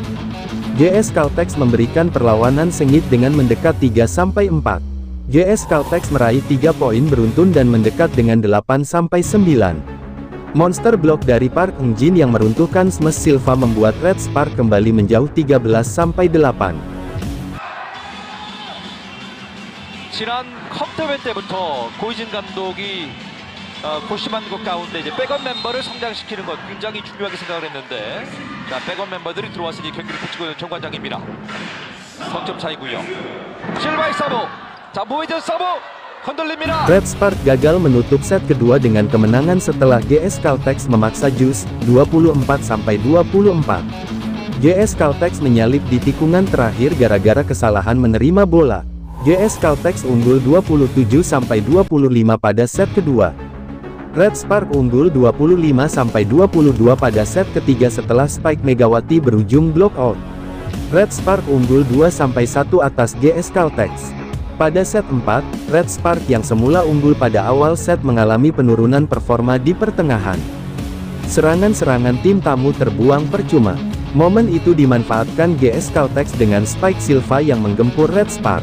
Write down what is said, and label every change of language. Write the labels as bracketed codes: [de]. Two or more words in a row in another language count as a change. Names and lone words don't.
[id] GS Caltex memberikan perlawanan sengit dengan mendekat 3-4. GS Caltex meraih 3 poin beruntun dan mendekat dengan 8-9. [en] Monster block [id] dari Park Eun-jin yang meruntuhkan Smash Silva membuat Red Spark kembali menjauh 13-8. [ko] 지난 컵 대회 때부터 고이진 감독이 고심한 것 가운데 이제 백업 멤버를 성장시키는 것 굉장히 중요하게 생각을 했는데, 자, 백업 멤버들이 들어왔으니 경기를 붙이고 있는 정관장입니다. 석점 차이고요. 실바의 서브, 자, 모이든 서브 흔들립니다. [id] Red Spark gagal menutup set kedua dengan kemenangan setelah GS Caltex memaksa Jus 24-24. GS Caltex menyalip di tikungan terakhir gara-gara kesalahan menerima bola. GS Caltex unggul 27-25 pada set kedua. Red Spark unggul 25-22 pada set ketiga setelah Spike Megawati berujung [en] block out. [id] Red Spark unggul 2-1 atas GS Caltex. Pada set 4, Red Spark yang semula unggul pada awal set mengalami penurunan performa di pertengahan. Serangan-serangan tim tamu terbuang percuma. Momen itu dimanfaatkan GS Caltex dengan Spike Silva yang menggempur Red Spark.